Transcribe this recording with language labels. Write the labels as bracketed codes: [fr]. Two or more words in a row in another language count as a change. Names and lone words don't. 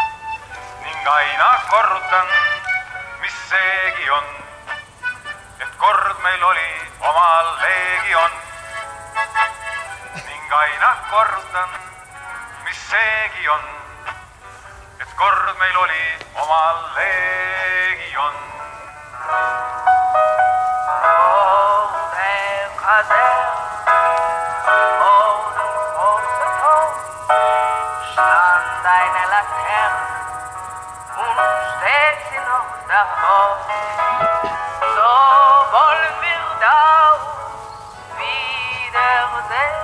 [et] Ning aina korrutan, mis seegi on, kord meil oli oma leegion. Ning aina korrutan, mis seegi on, et kord meil oli oma leegion. [de] Stand eine Laterne und steht sie noch davor. So wollen wir das wiedersehen.